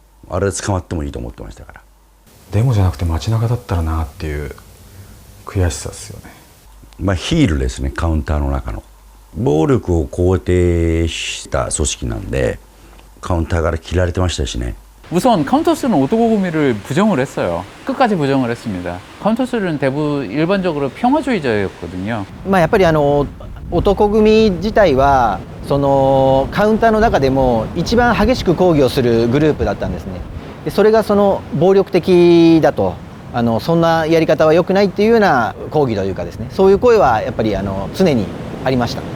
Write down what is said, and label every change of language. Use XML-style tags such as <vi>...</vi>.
<ja>あれ捕まってもいいと思ってましたから。デモじゃなくて街中だったらなっていう悔しさですよね。ヒールですね。カウンターの中の暴力を肯定した組織なんでカウンターから切られてましたしね。</ja> <ko>우선 카운터스는 오토고구미를 부정을 했어요. 끝까지 부정을 했습니다. 카운터스는 대부분 일반적으로 평화주의자였거든요.</ko> <ja>まあやっぱり男組自体はそのカウンターの中でも一番激しく抗議をするグループだったんですね。でそれがその暴力的だとそんなやり方は良くないっていうような抗議というかですね、そういう声はやっぱり常にありました。</ja>